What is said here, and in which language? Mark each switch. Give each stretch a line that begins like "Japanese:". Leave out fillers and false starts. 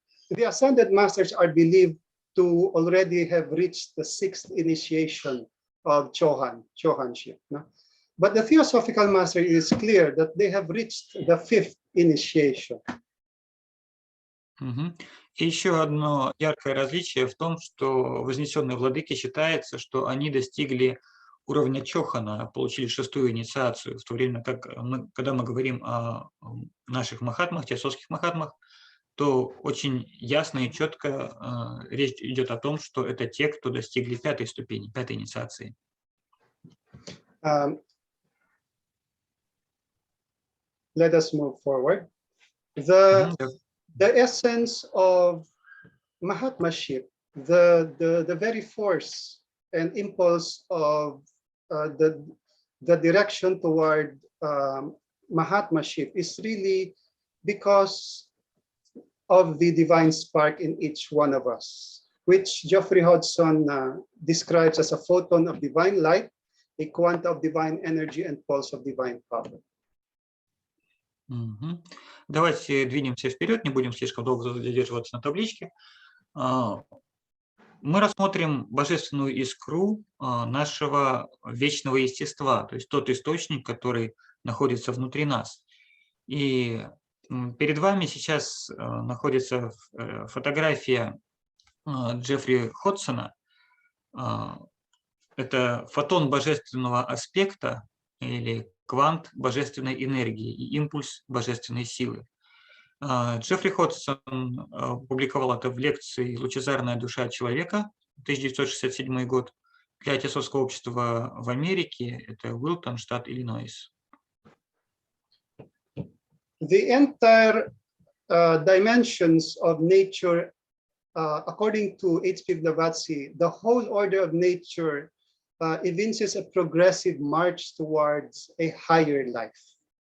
English: The ascended masters are believed to already have reached the 6th initiation of Chohanship. No? But the theosophical master is clear that they have reached the 5th initiation.
Russian: И еще одно яркое различие в том, что вознесенные владыки считается, что они достигли уровня Чохана, получили 6-ю инициацию, в то время как когда мы говорим о наших махатмах, теософских махатмах, то очень ясно и четко речь идет о том, что это те, кто достигли 5-й ступени, 5-й инициации.
English: Let us move forward. The essence of Mahatmaship, the very force and impulse of the direction toward Mahatmaship is really because of the divine spark in each one of us, which Geoffrey Hodgson describes as a photon of divine light, a quanta of divine energy, and pulse of divine power.
Russian: Давайте двинемся вперед, не будем слишком долго задерживаться на табличке. Мы рассмотрим божественную искру нашего вечного естества, то есть тот источник, который находится внутри нас. И перед вами сейчас находится фотография Джеффри Ходсона. Это фотон божественного аспекта или квант божественной энергии и импульс божественной силы. Джеффри Ходсон публиковал это в лекции «Лучезарная душа человека», 1967 год, для Теософского общества в Америке, это Уилтон, штат Иллинойс.
English: The entire dimensions of nature, according to H.P.Blavatsky, the whole order of nature evinces a progressive march towards a higher life.